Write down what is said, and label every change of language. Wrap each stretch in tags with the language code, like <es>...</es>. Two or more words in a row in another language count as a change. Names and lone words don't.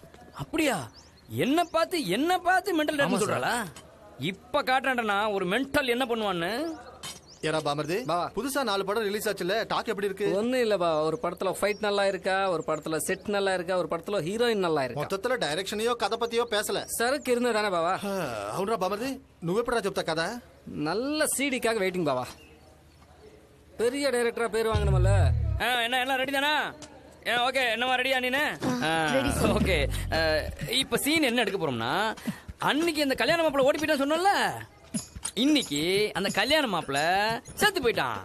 <ta>அப்படியா? என்ன பார்த்து மென்டல் சொல்றாளா? இப்ப காட்டுறேன்டா ஒரு மென்டல் என்ன பண்ணுவான்னு.</ta> <te>ఏరా బామ్మర్ది,</te> <ta>புதுசா 4 படம் ரிலீஸ் ஆச்சுல, டாக் எப்படி இருக்கு? ஒன்னும் இல்லப்பா, ஒரு படத்துல ஃபைட் நல்லா இருக்கா, ஒரு படத்துல செட் நல்லா இருக்கா, ஒரு படத்துல ஹீரோயின் நல்லா இருக்கா. மொத்தத்துல டைரக்ஷனையோ கதை பத்தியோ பேசல.</ta> <te>సరుకు இருந்ததானே బావా? అవునరా బామర్ది, నువ్వెప్పుడా చెప్తా కదా?</te> <ta>நல்ல சீடிக்காக வெயிட்டிங் பாவா. பெரிய டைரக்டரா பேர் வாங்கணும்ல. என்ன ரெடி தானா? ஓகே, என்னமா ரெடியா நீனு? ஓகே, இப்ப சீன் என்ன எடுக்க போறோம்னா, அன்னைக்கு அந்த கல்யாண மாப்பிள்ள ஓடி போயிட்டான்னு சொன்னோம்ல, இன்னைக்கு அந்த கல்யாண மாப்பிள்ள செத்து போயிட்டான்.</ta>